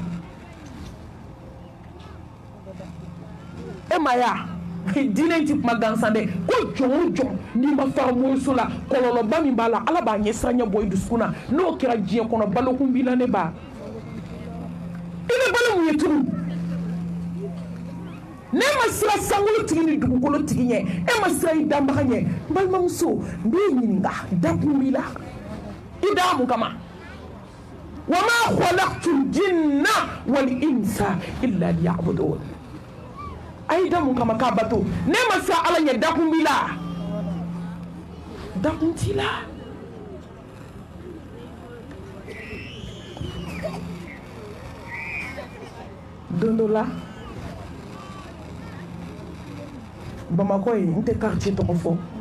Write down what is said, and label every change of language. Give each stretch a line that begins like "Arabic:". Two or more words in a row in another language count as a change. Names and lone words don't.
Bambara: e ma ya diinɛ ti kuma gansan dɛ ko jɔn o jɔn n'i ma fara moriso la kɔlɔlɔba min b'a la ala b'a ɲɛ siranɲɛ bɔ i dusukun na n'o kɛra diɲɛ kɔnɔ balokun b'i la ne ba i bɛ balo mun ye turu ne ma siran sankolotigi ni dugukolotigi ɲɛ e ma siran i danbaga ɲɛ n balimamuso n b'i ɲininka dakun b'i la i da mun kama
Arabic: وما خلقت الجن والإنس إلا ليعبدون
Bambara: ayi da mun kama k'a bato ne ma siran ala ɲɛ dakun b'i la dakun t'i la don dɔ la Bamakɔ ye n tɛ quartier tɔgɔ fɔ